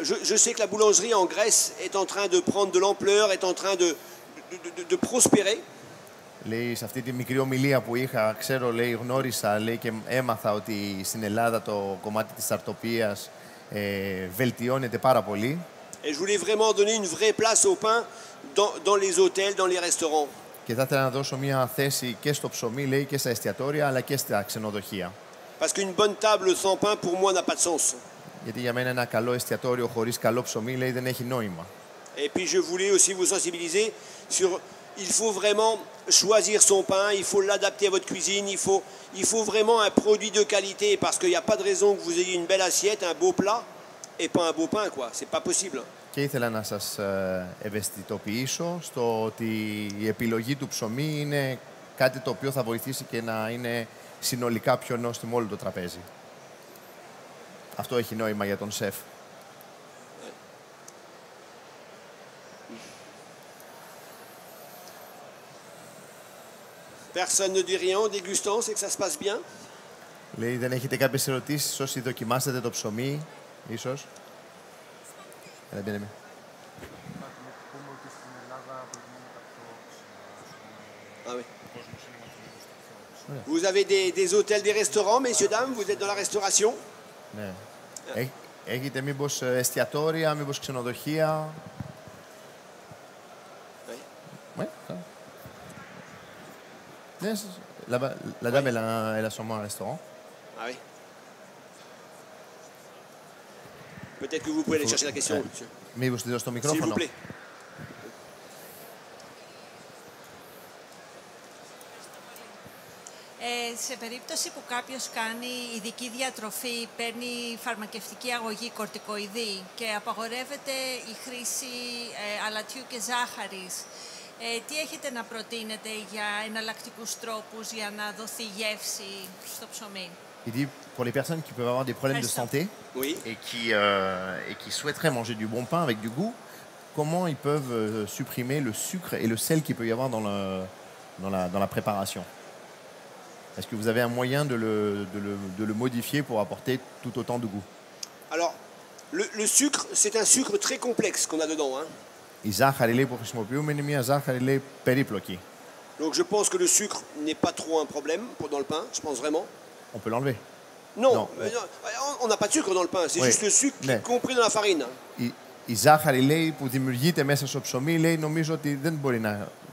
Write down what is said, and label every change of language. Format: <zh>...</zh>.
<fr>je sais que la boulangerie en Grèce est en train de prendre de l'ampleur, est en train de prospérer.</fr> <el>Λέει, σε αυτή τη μικρή ομιλία που είχα, ξέρω, λέει, γνώρισα, λέει, και έμαθα ότι στην Ελλάδα το κομμάτι της αρτοπίας βελτιώνεται πάρα πολύ.</el> <fr>Et je voulais vraiment donner une vraie place au pain dans les hôtels, dans les restaurants.</fr> <el>Και θα ήθελα να δώσω μια θέση και στο ψωμί, λέει, και στα εστιατόρια, αλλά και στα ξενοδοχεία.</el> <fr>Parce qu'une bonne table sans pain, pour moi, n'a pas de sens.</fr> <el>Γιατί για μένα ένα καλό εστιατόριο χωρίς καλό ψωμί, λέει, δεν έχει νόημα.</el> <fr>Et puis je voulais aussi vous sensibiliser sur... Il faut vraiment choisir son pain, il faut l'adapter à votre cuisine, il faut vraiment un produit de qualité parce qu'il n'y a pas de raison que vous ayez une belle assiette, un beau plat et pas un beau pain, quoi. C'est pas possible.</fr> <el>Και ήθελα να σας ευαισθητοποιήσω στο ότι η επιλογή του ψωμί είναι κάτι το οποίο θα βοηθήσει και να είναι συνολικά πιο νόστιμο όλο το τραπέζι. Αυτό έχει νόημα για τον σεφ.</el> <fr>Personne ne dit rien en dégustant, c'est que ça se passe bien.</fr> <el>Λέει, δεν έχετε κάποιες ερωτήσεις όσοι δοκιμάσετε το ψωμί, ίσως. Έλα, μπαίνε.</el> <fr>Ah oui. Vous avez des hôtels, des restaurants, messieurs, dames, vous êtes dans la restauration.</fr> <el>Ναι. Έχετε μήπως εστιατόρια, μήπως ξενοδοχεία.</el> <fr>Oui. Ouais, ça. Yes, là-bas, la dame, elle a sûrement un restaurant. Ah oui. Peut-être que vous pouvez aller chercher la question, monsieur.</fr> <el>Μήπως τη δώσω το</el> <fr>S'il vous</fr> <el>μικρόφωνο.</el> <fr>plaît.</fr> <el>Σε περίπτωση που κάποιος κάνει ειδική διατροφή, παίρνει φαρμακευτική αγωγή κορτικοειδή και απαγορεύεται η χρήση αλατιού και ζάχαρης, τι έχετε να προτείνετε για εναλλακτικούς τρόπους για να δοθεί γεύση στο ψωμί?</el> <fr>Il dit, pour les personnes qui peuvent avoir des problèmes de santé Oui. et qui souhaiteraient manger du bon pain avec du goût, comment ils peuvent supprimer le sucre et le sel qu'il peut y avoir dans la préparation? Est-ce que vous avez un moyen de le modifier pour apporter tout autant de goût? Alors, le sucre, c'est un sucre très complexe qu'on a dedans. Hein.</fr> <el>Η ζάχαρη, λέει, που χρησιμοποιούμε είναι μια ζάχαρη, λέει, περίπλοκη.</el> <fr>Donc je pense que le sucre n'est pas trop un problème dans le pain, je pense vraiment. On peut l'enlever. Non, Non. on n'a pas de sucre dans le pain, c'est Oui. juste le sucre qui</fr> <el>Ναι.</el> <fr>est compris dans la farine.</fr> <el>Η ζάχαρη, λέει, που δημιουργείται μέσα στο ψωμί, λέει, νομίζω ότι δεν μπορεί να...</el>